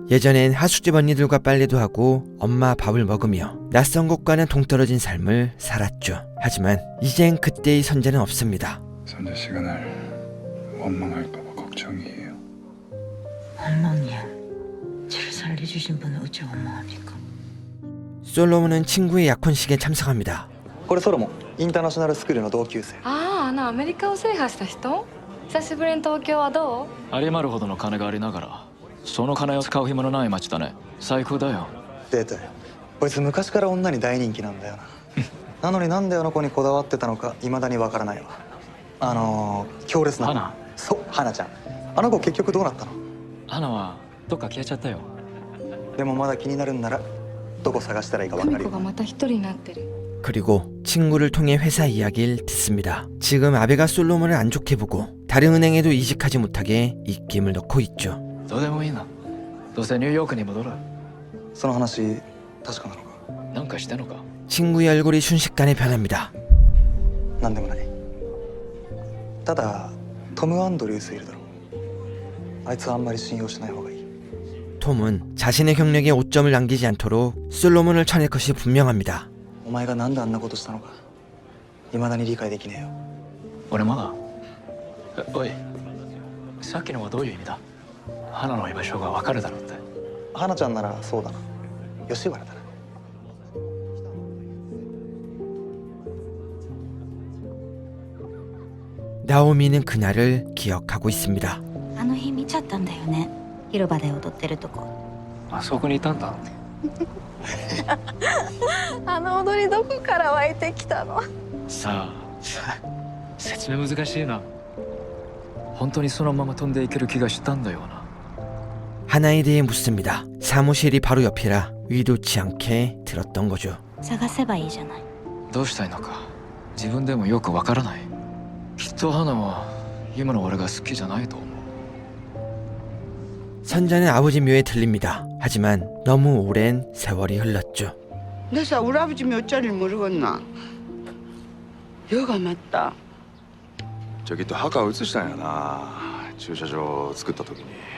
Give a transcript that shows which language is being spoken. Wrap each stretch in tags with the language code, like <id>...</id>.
<ko>예전엔 하숙집 언니들과 빨래도 하고 엄마 밥을 먹으며 낯선 곳과는 동떨어진 삶을 살았죠. 하지만 이젠 그때의 선자는 없습니다. 선자 씨가 날 원망할까 봐 걱정이에요. 원망이야. 저를 살려주신 분을 어찌 원망합니까? 솔로몬은 친구의 약혼식에 참석합니다.</ko> <ja>これソロモンインターナショナルスクールの同級生。あのアメリカを制覇した人？久しぶりに東京はどう？有り余るほどの金がありながらその金を使う暇のない街だね。最高だよ。デートよ。こいつ昔から女に大人気なんだよな。なのになんであの子にこだわってたのか未だにわからないわ。強烈な花。そう、花ちゃん。あの子結局どうなったの？花はどっか消えちゃったよ。でもまだ気になるんならどこ探したらいいかわかるよ。久美子がまた一人になってる。</ja> <ko>그리고 친구를 통해 회사 이야기를 듣습니다. 지금 아베가 솔로몬을 안 좋게 보고 다른 은행에도 이직하지 못하게 입김을 넣고 있죠.</ko> <ja>どうでもいいな。どうせニューヨークに戻る。その話確かなのか？なんかしたのか？</ja> <ko>친구의 얼굴이 순식간에 변합니다.</ko> <ja>なんでもない。ただトム・アンドリュースいるだろ。あいつはあんまり信用しない方がいい。</ja> <ko>톰은 자신의 경력에 오점을 남기지 않도록 솔로몬을 쳐낼 것이 분명합니다.</ko> <ja>お前がなんであんなことしたのか未だに理解できねえよ。俺まだ。おい、さっきのはどういう意味だ？花の居場所がわかるだろうって。花ちゃんならそうだな。吉原だな。</ja> <ko>나오미는 그날을 기억하고 있습니다.</ko> <ja>あの日見ちゃったんだよね。広場で踊ってるとこ。あそこにいたんだ。あの踊りどこから湧いてきたの？さあ、説明難しいな。本当にそのまま飛んでいける気がしたんだよな。</ja> <ko>하나에 대해 묻습니다. 사무실이 바로 옆이라 의도치 않게 들었던 거죠.</ko> <ja>探せばいいじゃない。どうしたいのか自分でもよくわからない。きっと花は今の俺が好きじゃないと思う。</ja> <ko>선자는 아버지 묘에 들립니다. 하지만 너무 오랜 세월이 흘렀죠. 내가 우리 아버지 몇 자리를 모르겠나? 여가 맞다. 저기 또 하가 으쓰시다냐</ko> <ja>駐車場 作った時に</ja>